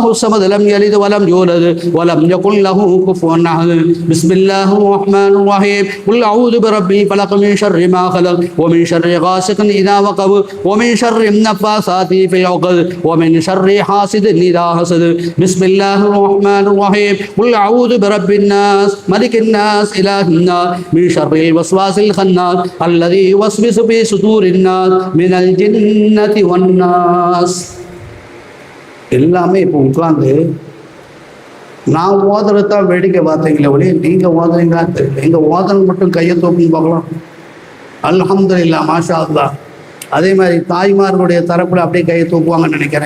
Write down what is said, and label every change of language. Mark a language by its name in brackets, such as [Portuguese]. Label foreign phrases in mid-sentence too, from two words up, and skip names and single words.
[Arabic] الصمد لم يلد ولم يولد ولم يكن له كفوا أحد بسم الله الرحمن الرحيم قل أعوذ برب الفلق من شر ما خلق ومن شر غاسق إذا وقب ومن شر النفاثات في العقد ومن شر حاسد إذا حسد بسم الله الرحمن الرحيم قل أعوذ برب الناس ملك الناس إله الناس من شر الوسواس الخناس الذي يوسوس في صدور الناس من الجنة والناس. [Tamil] எல்லாமே இப்போ உட்கார்ந்து நான் ஓதுறதான் வேடிக்கை பார்த்தீங்களே ஒளி நீங்கள் ஓதுறீங்களான்னு தெரியல. எங்கள் ஓதனை மட்டும் கையை தூக்குன்னு பார்க்கலாம். [Arabic] الحمد لله ما شاء الله. [Tamil] அதே மாதிரி தாய்மார்களுடைய தரப்பில் அப்படியே கையை தூக்குவாங்கன்னு நினைக்கிறேன்.